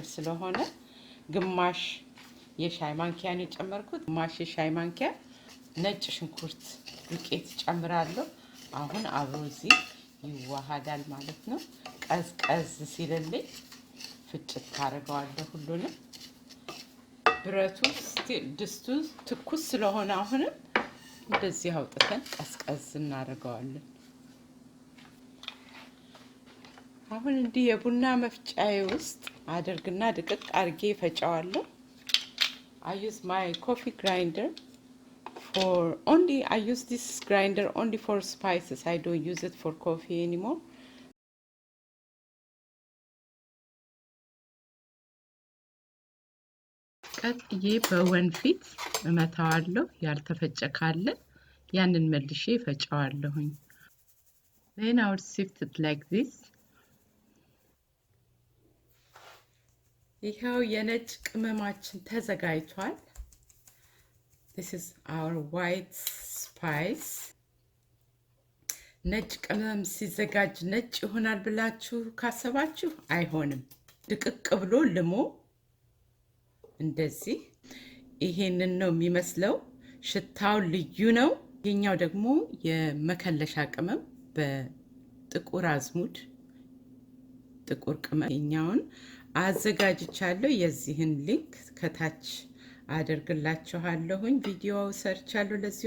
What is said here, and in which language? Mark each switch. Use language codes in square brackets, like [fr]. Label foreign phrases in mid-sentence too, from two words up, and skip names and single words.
[am] ስለሆነ ግማሽ የሻይ ማንኪያ ነው የጨመርኩት። ግማሽ የሻይ ማንኪያ ነጭ ሽንኩርት ዱቄት ጨምራለሁ። አሁን አብሮ እዚህ ይዋሃዳል ማለት ነው። ቀዝቀዝ ሲልልኝ ፍጭት ታደርገዋለሁ ሁሉንም። ብረቱ ድስቱ ትኩስ ስለሆነ አሁንም እንደዚህ አውጥተን ቀዝቀዝ እናደርገዋለን። አሁን እንዲህ የቡና መፍጫዬ ውስጥ አድርግና ድቅቅ አድርጌ ፈጫዋለሁ። [en] I use my coffee grinder I use this grinder only for spices. I don't use it for coffee anymore. [am] ቀጥዬ በወንፊት እመታዋለሁ። ያልተፈጨ ካለ ያንን መልሼ ፈጫዋለሁኝ። [en] Then I will sift it like this. [am] ይሄው የነጭ ቅመማችን ተዘጋጅቷል። [en] This is our white spice. [am] ነጭ ቅመም ሲዘጋጅ ነጭ ይሆናል ብላችሁ ካሰባችሁ አይሆንም። ድቅቅ ብሎ ልሞ እንደዚህ ይሄንን ነው የሚመስለው። ሽታው ልዩ ነው። የኛው ደግሞ የመከለሻ ቅመም በጥቁር አዝሙድ ጥቁር ቅመም የኛውን አዘጋጅቻለሁ። የዚህን ሊንክ ከታች አደርግላችኋለሁኝ። ቪዲዮ ሰርቻለሁ ለዚህ